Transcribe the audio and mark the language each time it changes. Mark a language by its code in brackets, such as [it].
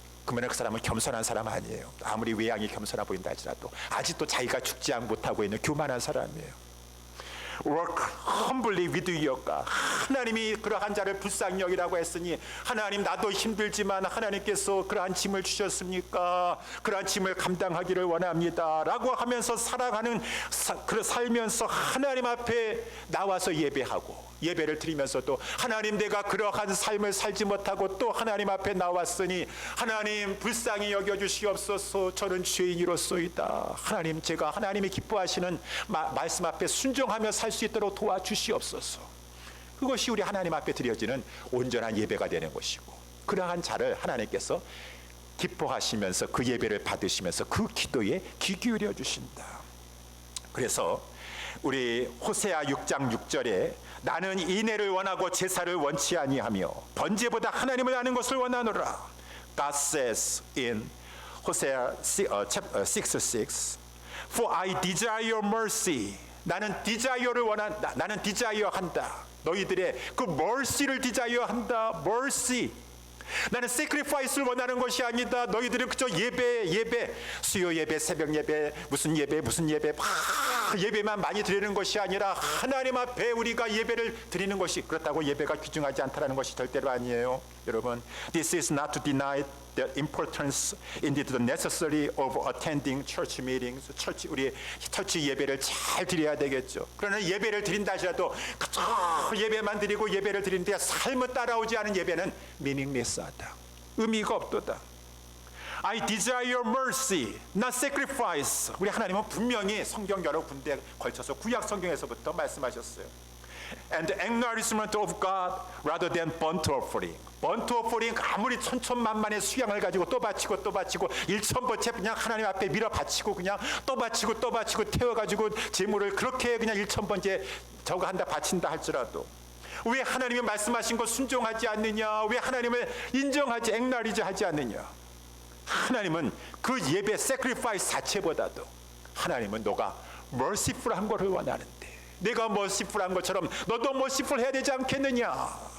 [ko] 그러면 그 사람은 겸손한 사람 아니에요. 아무리 외양이 겸손해 보인다 할지라도 아직도 자기가 죽지 못하고 있는 교만한 사람이에요. [en] Work humbly with your God. [ko] 하나님이 그러한 자를 불쌍히 여기라고 했으니 하나님 나도 힘들지만 하나님께서 그러한 짐을 주셨습니까? 그러한 짐을 감당하기를 원합니다 라고 하면서 살아가는 살면서 하나님 앞에 나와서 예배하고 예배를 드리면서도 하나님 내가 그러한 삶을 살지 못하고 또 하나님 앞에 나왔으니 하나님 불쌍히 여겨주시옵소서. 저는 죄인이로소이다. 하나님 제가 하나님이 기뻐하시는 말씀 앞에 순종하며 살 수 있도록 도와주시옵소서. 그것이 우리 하나님 앞에 드려지는 온전한 예배가 되는 것이고 그러한 자를 하나님께서 기뻐하시면서 그 예배를 받으시면서 그 기도에 귀 기울여 주신다. 그래서 우리 호세아 6장 6절에 나는 인애를 원하고 제사를 원치 아니하며 번제보다 하나님을 아는 것을 원하노라. [en] God says in Hosea 6:6 For I desire mercy. [ko] 나는 디자이어를 나는 디자이어한다. 너희들의 그 mercy를 디자이어한다. [en] mercy. [ko] 나는 sacrifice를 원하는 것이 아니다. 너희들은 그저 예배 수요 예배 새벽 예배 무슨 예배 막 예배만 많이 드리는 것이 아니라 하나님 앞에 우리가 예배를 드리는 것이, 그렇다고 예배가 귀중하지 않다라는 것이 절대로 아니에요. 여러분, [en] this is not to deny the importance, indeed the necessary of attending church meetings. [ko] 우리 처치 예배를 잘 드려야 되겠죠. 그러나 예배를 드린다 하더라도 그저 예배만 드리고 예배를 드리는데 삶을 따라오지 않은 예배는 meaningless하다. 의미가 없도다. [en] I desire mercy, not sacrifice. [ko] 우리 하나님은 분명히 성경 여러 군데에 걸쳐서 구약 성경에서부터 말씀하셨어요. [en] And acknowledgement of God rather than burnt offering. [ko] burnt offering 아무리 천천만만의 수양을 가지고 또 바치고 1,000번째 그냥 하나님 앞에 밀어 바치고 그냥 또 바치고 태워가지고 제물을 그렇게 그냥 1,000번째 저거 한다 바친다 할지라도 왜 하나님이 말씀하신 것 순종하지 않느냐? 왜 하나님을 인정하지 acknowledge 하지 않느냐? 하나님은 그 예배 sacrifice 자체보다도 하나님은 너가 merciful한 것을 원하는데 내가 merciful한 것처럼 너도 merciful 해야 되지 않겠느냐?